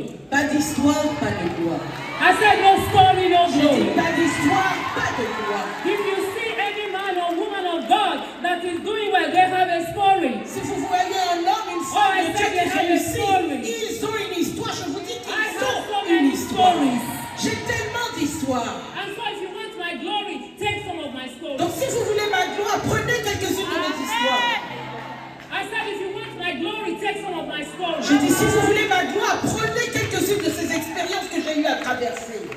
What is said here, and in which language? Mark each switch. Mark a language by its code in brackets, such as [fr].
[fr] Pas d'histoire, pas de gloire. [en] I said no story, no glory. [fr] Pas d'histoire, pas de gloire. [en] If you see any man or woman of God that is doing well, they have a story. [fr] Si vous voyez un homme, une femme de Dieu qui réussit, ils ont une histoire. Je vous dis qu'ils ont une histoire. J'ai tellement d'histoires. [en] And so if you want my glory, take some of my stories. [fr] Donc si vous voulez ma gloire, prenez quelques-unes de mes histoires. [en] I said if you want my glory, take some of my stories. [fr] Je dis si vous voulez ma gloire, prenez quelques-unes de ces expériences que j'ai eu à traverser.